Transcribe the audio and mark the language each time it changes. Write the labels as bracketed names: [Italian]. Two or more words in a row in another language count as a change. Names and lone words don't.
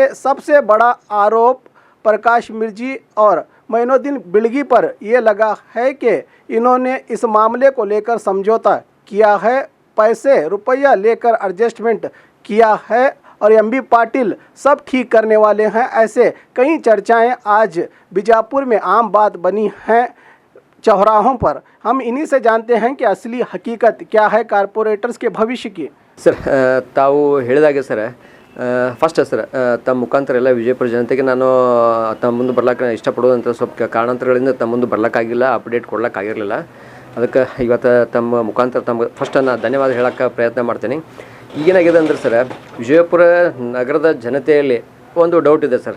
[Hindi] सबसे बड़ा आरोप प्रकाश मिर्जी और मोइनुद्दीन बिड़गी पर ये लगा है कि इन्होंने इस मामले को लेकर समझौता किया है, पैसे रुपया लेकर एडजस्टमेंट किया है और एमबी पाटिल सब ठीक करने वाले हैं। ऐसे कई चर्चाएं आज बीजापुर में आम बात बनी हैं चौराहों पर। हम इन्हीं से जानते हैं कि असली हकीकत क्या है कारपोरेटर्स के भविष्य की। [Kannada] सर ताವು ಹೇಳಿದಾಗೆ ಸರ್ ಫಸ್ಟ್ ಸರ್ ತಮ್ಮ ಮುಖಾಂತರ ಎಲ್ಲ ವಿಜಯಪುರ ಜನತೆಗೆ ನಾನು ತಮ್ಮ ಮುಂದೆ ಬರ್ಲಿಕ್ಕೆ ಇಷ್ಟಪಡೋದಂತ ಸ್ವಲ್ಪ ಕಾರಣಾಂತರಗಳಿಂದ ತಮ್ಮ ಮುಂದೆ ಬರ್ಲಿಕ್ಕಾಗಿಲ್ಲ, ಅಪ್ಡೇಟ್ ಕೊಡ್ಲಿಕ್ಕಾಗಿರಲಿಲ್ಲ. ಅದಕ್ಕೆ ಇವತ್ತು ತಮ್ಮ ಮುಖಾಂತರ ತಮ್ಮ ಫಸ್ಟ್ ನಾನು ಧನ್ಯವಾದ ಹೇಳೋಕ್ಕೆ ಪ್ರಯತ್ನ ಮಾಡ್ತೀನಿ. ಈಗೇನಾಗಿದೆ ಅಂದ್ರೆ ಸರ್, ವಿಜಯಪುರ ನಗರದ ಜನತೆಯಲ್ಲಿ ಒಂದು ಡೌಟ್ ಇದೆ ಸರ್.